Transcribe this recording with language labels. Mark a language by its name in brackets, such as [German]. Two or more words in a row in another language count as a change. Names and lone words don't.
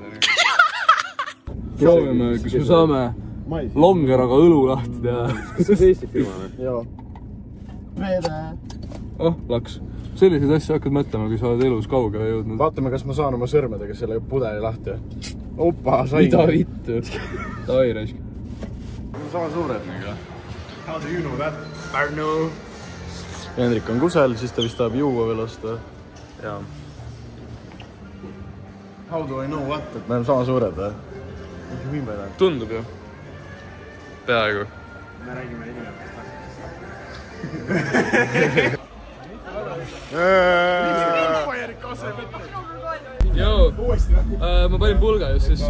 [Estonian] Proovime, kus me saame Longeraga õlu lahti teha. Kas see on Eesti firma või? Joo. Veede. Laks. Selliseid asju hakkad mõtlema, kui sa oled elus kaugele jõudnud. Vaatame, kas ma saan oma sõrmedega selle pudeli lahti. Opa, sain. Mida vittu? Davai, raisk. Sama suured nagu. [English] How do you know that? [Estonian] Pärnu. Hendrik on kusel, siis ta vist tahab juua veel osta. Jaa. [English] How do I know what? [Estonian] Et me oleme sama suured või? Tundub ju. Peaaegu. Me räägime inimestest. Joo, ma panin pulga just sisse.